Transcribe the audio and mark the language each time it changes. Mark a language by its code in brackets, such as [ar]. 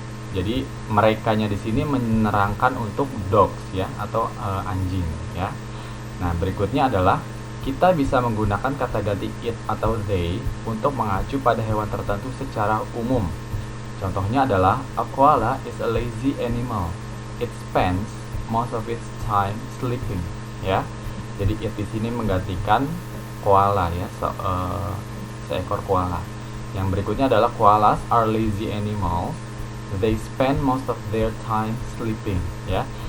[id] Jadi merekanya di sini menerangkan untuk dogs ya, atau anjing ya. Nah, berikutnya adalah kita bisa menggunakan kata ganti it atau they untuk mengacu pada hewan tertentu secara umum. Contohnya adalah [en] a koala is a lazy animal. It spends most of its time sleeping ya. [id] Jadi it di sini menggantikan koala ya, seekor koala. Yang berikutnya adalah [en] koalas are lazy animals. They spend most of their time sleeping ya.